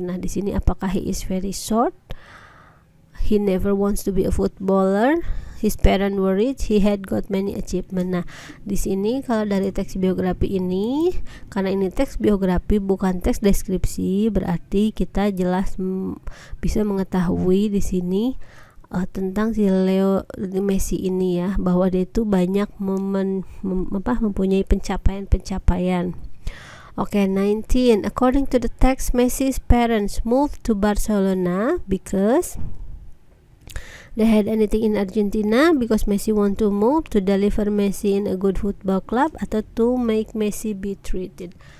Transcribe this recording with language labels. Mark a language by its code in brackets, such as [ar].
[id] Nah, di sini apakah [en] he is very short? He never wants to be a footballer. His parents were rich. He had got many achievements. [id] Nah, di sini kalau dari teks biografi ini, karena ini teks biografi bukan teks deskripsi, berarti kita jelas bisa mengetahui di sini tentang si Leo Messi ini ya, bahwa dia itu banyak mempunyai pencapaian. 19. [en] According to the text, Messi's parents moved to Barcelona because they had anything in Argentina, because Messi want to move, to deliver Messi in a good football club, [id] atau [en] to make Messi be treated.